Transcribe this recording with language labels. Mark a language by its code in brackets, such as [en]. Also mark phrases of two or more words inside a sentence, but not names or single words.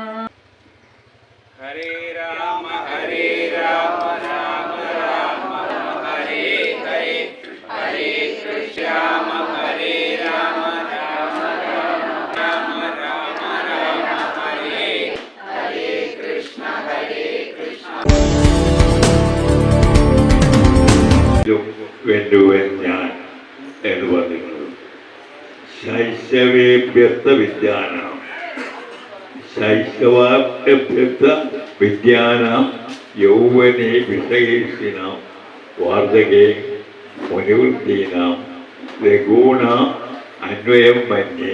[sa] हरे राम राम राम हरे हरे, हरे कृष्ण हरे राम राम राम हरे हरे कृष्ण [ml] വേണ്ടുവൻ ഞാൻ എന്ന് പറഞ്ഞിട്ടുള്ളത്. [sa] ശൈശവേഭ്യസ്ത വിദ്യാനാം, ശൈശവാഭ്യസ്ത വിദ്യാനാം യൗവനേ വിഷയേഷിനാം വാർദ്ധകേ മുനിവൃത്തീനാം രഘൂണാം അന്വയം മന്യേ.